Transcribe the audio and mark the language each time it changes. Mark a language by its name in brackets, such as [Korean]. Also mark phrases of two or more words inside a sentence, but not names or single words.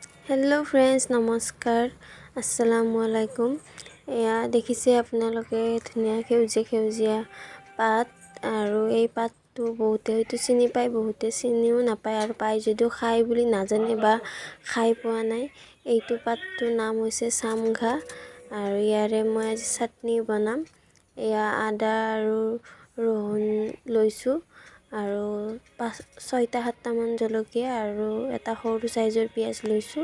[English] hello friends [Assamese] नमस्कार [Arabic] السلام عليكم. [Assamese] এয়া দেখিছে আপোনালোকে ধুনীয়া সেউজীয়া পাত আৰু এই পাতটো বহুতে হয়তো চিনি পায় বহুতে চিনিও নাপায় আৰু পায় যদিও খাই বুলি নাজানে বা খাই পোৱা নাই। এইটো পাতটোৰ নাম হৈছে samgha আৰু ইয়াৰে মই আজি chutney বনাম। এয়া আদা আৰু ৰহুন লৈছো আৰু 6-7টা মান জলকীয়া আৰু এটা সৰু সাইজৰ পিয়াজ লৈছো।